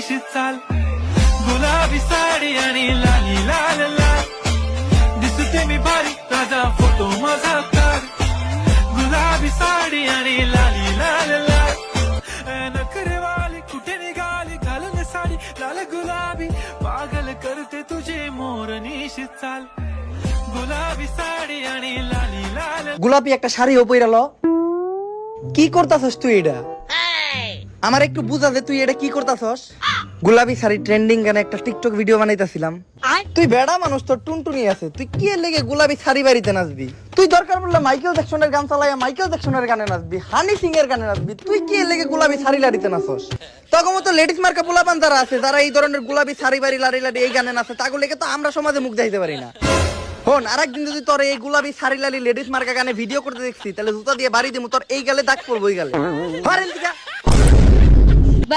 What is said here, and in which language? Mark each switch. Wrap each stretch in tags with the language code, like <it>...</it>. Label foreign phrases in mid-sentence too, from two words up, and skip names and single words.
<mr>चाल गुलाबी साडी आणि लाली लाल लाल दिसते मी भारी ताजा फोटो माझा काढ गुलाबी साडी आणि लाली लाल लाल नखरेवाली कुठे निघाली घालून साडी लाल गुलाबी पागल करते तुझे मोरनीशी चाल गुलाबी साडी आणि लाली लाल</mr> <bn>গোলাপি একটা শাড়িও পইরাল কি করতাছস তুই এটা আমার একটু বুঝা যে তুই এটা কি করতাছস গোলাপি শাড়ি ট্রেন্ডিং গানে একটা টিকটক ভিডিও বানাইতাছিলাম তুই বেড়া মানুষ তোর টুনটুনি আছে তুই কি এর লেগে গোলাপি শাড়ি বাড়িতে নাচবি তুই দরকার পড়লে মাইকেল জ্যাকসনের গান চালাইয়া মাইকেল জ্যাকসনের গানে নাচবি হানি সিং এর গানে নাচবি তুই কি এর লেগে গোলাপি শাড়ি লাড়িতে নাচস তখন তো লেডিস মার্কা পোলাপান যারা আছে যারা এই ধরনের গোলাপি শাড়ি বাড়ি লাড়ি লাড়ি এই গানে নাচে তাগুলো লেগে তো আমরা সমাজে মুখ দেখাইতে পারি না হন আরেকদিন যদি তোর এই গোলাপি শাড়ি লালি লেডিস মার্কা গানে ভিডিও করতে দেখছি তাহলে জুতা দিয়ে বাড়ি দিমু তোর এই গালে দাগ পড়বো ওই গালে</bn>